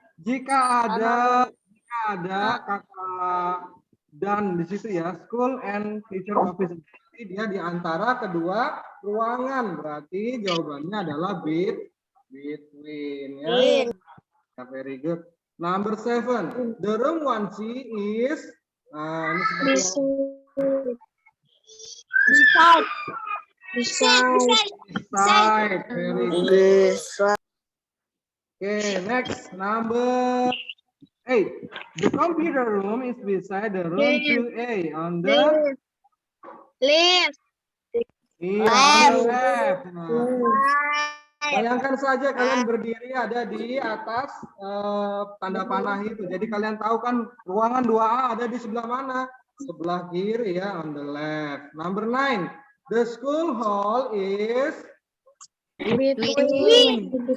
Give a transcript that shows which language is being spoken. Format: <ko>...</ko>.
<id>Jika ada kata dan di situ ya,</id> <en>school and teacher office.</en> <id>Dia di antara kedua ruangan. Berarti jawabannya adalah between ya.</id> <en>Very good. Number 7. The room 1C is</en> <id>ini seperti</id> <en>beside. Very good. Okay, next number 8. The computer room is beside the room 2A on the Left. left.</en> <id>Nah, bayangkan saja kalian berdiri ada di atas tanda panah itu. Jadi kalian tahu kan ruangan 2A ada di sebelah mana? Sebelah kiri ya,</id> <en>on the left.</en> <id>Number 9.</id> <en>The school hall is between.</en>